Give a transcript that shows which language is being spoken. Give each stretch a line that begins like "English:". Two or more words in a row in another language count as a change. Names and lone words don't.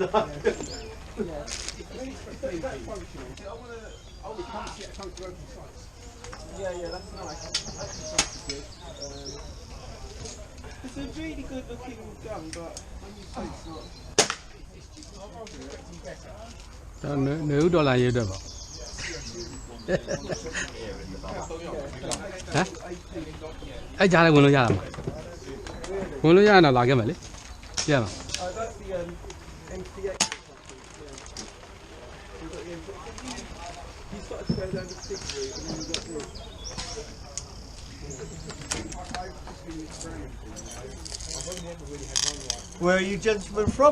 English: That's functional. I want to. Oh, we can't get a chance to open sites. Yeah, that's nice. That's good. It's a really good looking gun, but when you say it's not. I was expecting better.
Burmese: နေဦးဒေါ်လာရေးအတွက်ပါဟမ်အဲ့ကြားလည်းဝင်လို့ရတာမှာဝင်လို့ရရင်တော့လာခဲ့မယ်လေပြရမှာ
English: That's the MCX. You started to go down the big route and then you got this. Where are you gentlemen from?